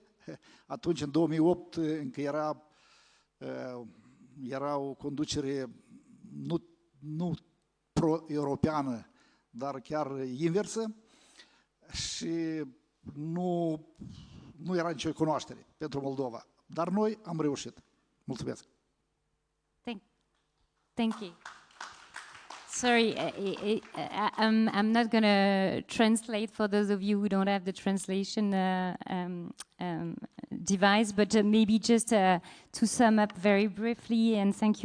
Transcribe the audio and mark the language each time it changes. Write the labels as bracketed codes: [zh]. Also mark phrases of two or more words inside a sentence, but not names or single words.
[ro] Atunci, în 2008, încă era o conducere nu pro-europeană, dar chiar inversă. Și nu era nicio cunoaștere pentru Moldova. Dar noi am reușit. Mulțumesc. [en] Thank you. Sorry, I'm not going to translate for those of you who don't have the translation device, but maybe just to sum up very briefly, and thank